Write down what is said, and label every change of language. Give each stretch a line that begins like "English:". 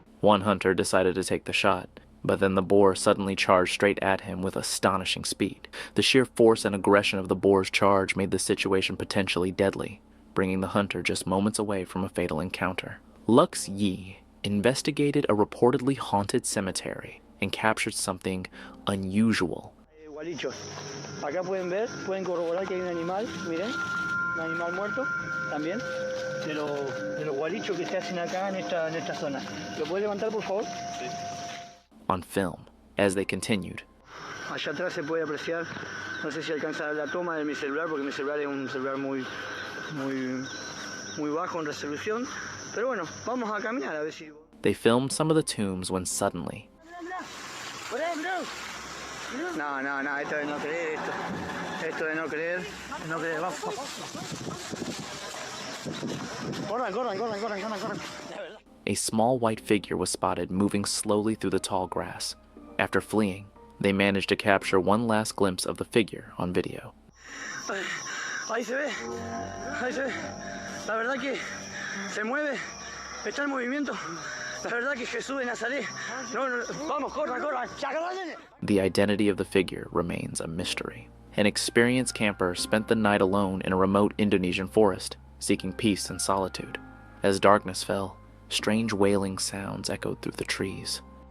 English: One hunter decided to take the shot, but then the boar suddenly charged straight at him with astonishing speed. The sheer force and aggression of the boar's charge made the situation potentially deadly, bringing the hunter just moments away from a fatal encounter. Lux Yi investigated a reportedly haunted cemetery and captured something unusual.
Spanish: Gualichos. Acá pueden ver, pueden corroborar que hay un animal, miren, un animal muerto también, de los gualichos que se hacen acá en esta zona. ¿Lo puede levantar, por favor? Sí.
English: On film, as they continued.
Spanish: Allá atrás se puede apreciar, no sé si alcanza la toma de mi celular, porque mi celular es un celular muy bajo en resolución, pero bueno, vamos a caminar a ver si...
English: They filmed some of the tombs when suddenly...
Spanish: No, esto de no creer, esto de no creer, vamos. Corran.
English: A small white figure was spotted moving slowly through the tall grass. After fleeing, they managed to capture one last glimpse of the figure on video.
Spanish: Ahí se ve. La verdad que se mueve, está en movimiento. La verdad que Jesús de Nazaret. No, vamos, corran.
English: The identity of the figure remains a mystery. An experienced camper spent the night alone in a remote Indonesian forest, seeking peace and solitude. As darkness fell, strange wailing sounds echoed through the trees.